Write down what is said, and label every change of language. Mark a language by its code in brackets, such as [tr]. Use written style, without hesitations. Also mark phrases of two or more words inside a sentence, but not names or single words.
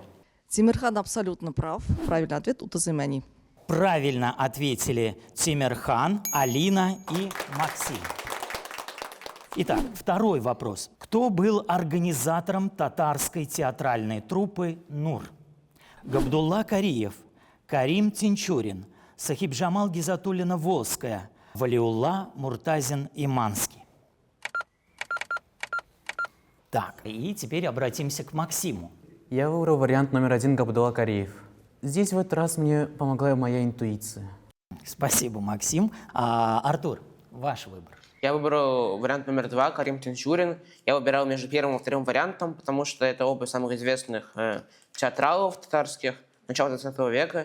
[ru] Тимирхан абсолютно прав. Правильный ответ – Утазымяни. Правильно ответили Тимирхан, Алина и Максим. Итак, 2-й вопрос. Кто был организатором татарской театральной труппы «Нур»? Габдулла Кариев, Карим Тинчурин, Сахибжамал Гизатуллина-Волская, Валиулла Муртазин-Иманский. Так, и теперь обратимся к Максиму. Я выбрал вариант номер 1 Габдулла Кариев. Здесь в этот раз мне помогла моя интуиция. Спасибо, Максим. Артур, ваш выбор. Я выбрал вариант номер 2, Карим Тинчурин. Я выбирал между первым и вторым вариантом, потому что это оба самых известных театралов татарских начала 20 века.